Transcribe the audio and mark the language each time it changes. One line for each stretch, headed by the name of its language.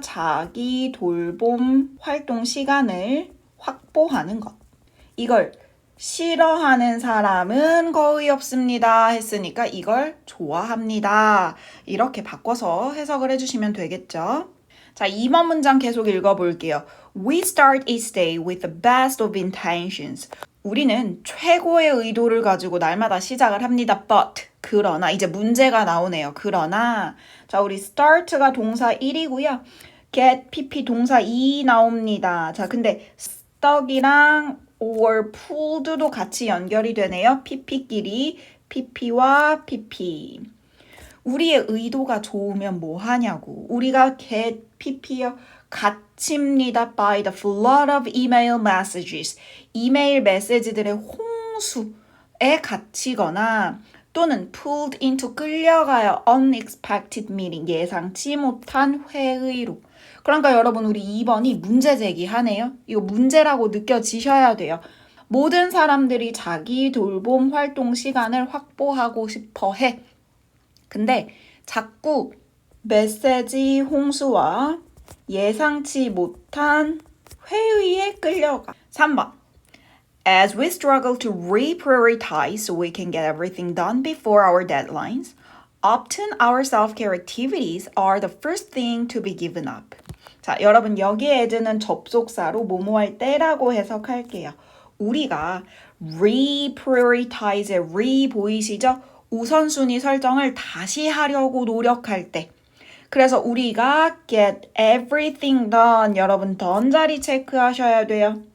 Korean: 자기 돌봄 활동 시간을 확보하는 것. 이걸 싫어하는 사람은 거의 없습니다 했으니까 이걸 좋아합니다. 이렇게 바꿔서 해석을 해주시면 되겠죠. 자, 2번 문장 계속 읽어볼게요.
English: We start each day with the best of intentions.
Korean: 우리는 최고의 의도를 가지고 날마다 시작을 합니다. But, 그러나, 이제 문제가 나오네요. 그러나, 자, 우리 start가 동사 1이고요. get, pp 동사 2 나옵니다. 자, 근데 stuck이랑 or pulled도 같이 연결이 되네요. pp끼리, pp와 pp. 우리의 의도가 좋으면 뭐 하냐고. 우리가 get pp요. 갇힙니다.
English: by the flood of email messages.
Korean: 이메일 메시지들의 홍수에 갇히거나 또는
English: pulled into
Korean: 끌려가요.
English: unexpected meeting.
Korean: 예상치 못한 회의로. 그러니까 여러분 우리 2번이 문제 제기하네요. 이거 문제라고 느껴지셔야 돼요. 모든 사람들이 자기 돌봄 활동 시간을 확보하고 싶어 해. 근데 자꾸 메시지 홍수와 예상치 못한 회의에 끌려가. 3번.
English: As we struggle to reprioritize so we can get everything done before our deadlines, often our self-care activities are the first thing to be given up.
Korean: 자, 여러분 여기에 에드는 접속사로 뭐뭐 할 때라고 해석할게요. 우리가 reprioritize, re 보이시죠? 우선순위 설정을 다시 하려고 노력할 때. 그래서 우리가
English: get everything done,
Korean: 여러분 done 자리 체크하셔야 돼요.